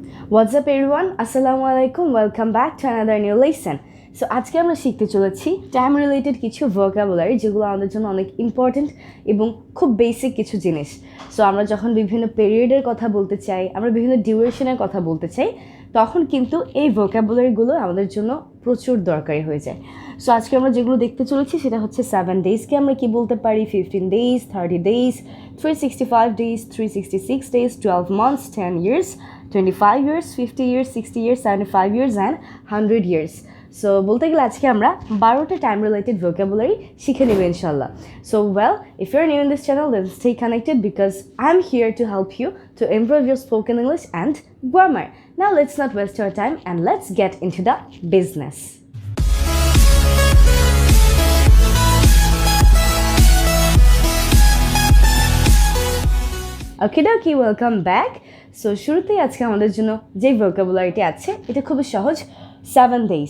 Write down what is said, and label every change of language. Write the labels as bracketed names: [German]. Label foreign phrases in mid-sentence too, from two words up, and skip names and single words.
[English] What's up everyone? Assalamu alaikum. Welcome back to another new lesson. [Bangla] সো আজকে আমরা শিখতে চলেছি [English] time related [Bangla] কিছু ভোকাবুলারি যেগুলো আমাদের জন্য অনেক ইম্পর্টেন্ট এবং খুব বেসিক কিছু জিনিস। সো আমরা যখন বিভিন্ন পিরিয়ডের কথা বলতে চাই, আমরা বিভিন্ন ডিউরেশনের কথা বলতে চাই, তখন কিন্তু এই ভোকাবুলারিগুলো আমাদের জন্য প্রচুর দরকারি হয়ে যায়। সো আজকে আমরা যেগুলো দেখতে চলেছি সেটা হচ্ছে 7 ডেজকে আমরা কি বলতে পারি, [English] 15 days, 30 days, 365 days, 366 days, 12 months, 10 years, 25 years, 50 years, 60 years, 75 years and 100 years. [Bangla] সো বলতে গেলে আজকে আমরা 12টা [English] time related [Bangla] ভোকাবুলারি শিখে নেব ইনশাল্লাহ। [English] So well, if you are new in this channel then stay connected because I am here to help you to improve your spoken English and grammar. Now let's not waste our time and let's get into the business. Okay, welcome back. [Bangla] সো শুরুতেই আজকে আমাদের জন্য যে ভোকাবুলারিটি আছে এটা খুবই সহজ, 7 ডেজ।